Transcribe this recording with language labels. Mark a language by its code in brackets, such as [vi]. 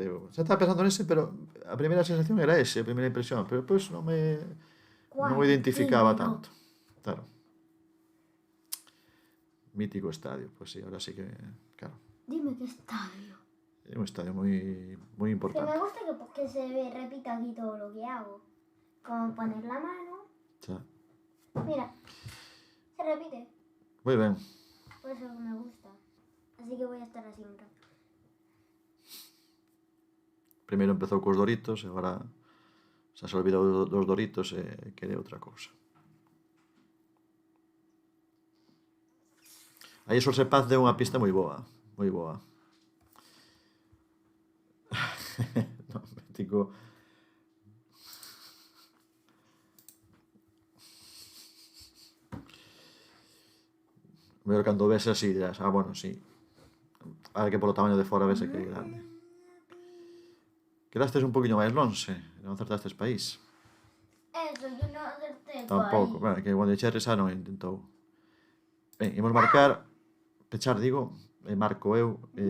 [gl] Digo, xa estaba pensando nese, pero a primeira sensación era ese, a primeira impresión. Pero depois non o identificaba tanto. Claro. Mítico estadio. Pois sí, ahora sí que... Claro. Dime que estadio. É un estadio moi importante. [es] Que me gusta que se repita aquí todo lo que hago. Como poner la mano. [gl] Xa. [es] Mira, se repite. [gl] Moi ben. [es] Por eso me gusta. Así que voy a estar así un rato. [gl] Primeiro empezou cos Doritos e agora xa se olvidou dos Doritos e quere outra cousa. Aí Sorse Paz deu unha pista moi boa. Moi boa. No, mítico... Mellor cando ves así dirás, bueno, sí. Ahora que polo tamaño de fora vese que é grande. Quedastes un poquinho máis lonxe, non acertastes país. [es] Eso, yo non acerté [gl] Tampouco, bueno, que Guandecherre xa non intentou. Ben, imos marcar, pechar, digo, e marco eu.